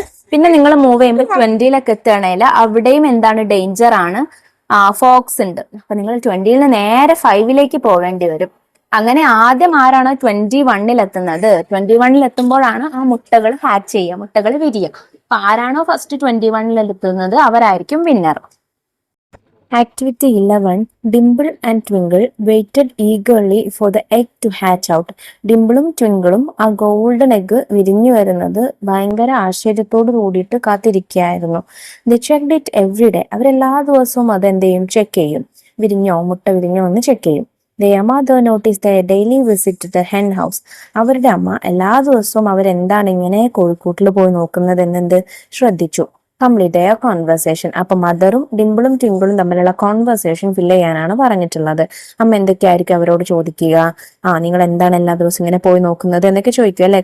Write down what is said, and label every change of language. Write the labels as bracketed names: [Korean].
[Malayalam] പിന്നെ നിങ്ങൾ മൂവ് ചെയ്യുമ്പോൾ 20ലൊക്കെ എത്തുകയാണെങ്കിൽ അവിടെയും എന്താണ്, ഡേഞ്ചർ ആണ്, ഫോക്സ് ഉണ്ട്. അപ്പൊ നിങ്ങൾ 20ൽ നിന്ന് നേരെ 5ലേക്ക് പോവേണ്ടി വരും. അങ്ങനെ ആദ്യം ആരാണോ 21ൽ എത്തുന്നത്, 21ൽ എത്തുമ്പോഴാണ് ആ മുട്ടകൾ ഹാച്ച് ചെയ്യുക, മുട്ടകൾ വിരിയുക. അപ്പൊ ആരാണോ ഫസ്റ്റ് 21ൽ എത്തുന്നത് അവരായിരിക്കും winner. [English] Activity 11. Dimple and Twinkle waited eagerly for the egg to hatch out. [Malayalam] ഡിംപിളും ട്വിങ്കിളും ആ ഗോൾഡൻ എഗ് വിരിഞ്ഞു വരുന്നത് ഭയങ്കര ആശ്ചര്യത്തോട് കൂടിയിട്ട് കാത്തിരിക്കുകയായിരുന്നു. [English] They checked it every day. [Malayalam] അവരെല്ലാ ദിവസവും അതെന്ത് ചെയ്യും, ചെക്ക് ചെയ്യും, വിരിഞ്ഞോ മുട്ട വിരിഞ്ഞോ എന്ന് ചെക്ക് ചെയ്യും. [English] Their mother noticed their daily visit to the hen house. [Malayalam] അവരുടെ അമ്മ എല്ലാ ദിവസവും അവരെന്താണ് ഇങ്ങനെ കോഴിക്കൂട്ടിൽ പോയി നോക്കുന്നത് എന്നെന്ത് ശ്രദ്ധിച്ചു. [English] Complete their conversation. [Malayalam] അപ്പൊ മദറും ഡിംപിളും ട്വിങ്കിളും തമ്മിലുള്ള കോൺവെർസേഷൻ ഫില്ല് ചെയ്യാനാണ് പറഞ്ഞിട്ടുള്ളത്. അമ്മ എന്തൊക്കെയായിരിക്കും അവരോട് ചോദിക്കുക, നിങ്ങൾ എന്താണ് എല്ലാ ദിവസവും ഇങ്ങനെ പോയി നോക്കുന്നത് എന്നൊക്കെ ചോദിക്കുക അല്ലെ.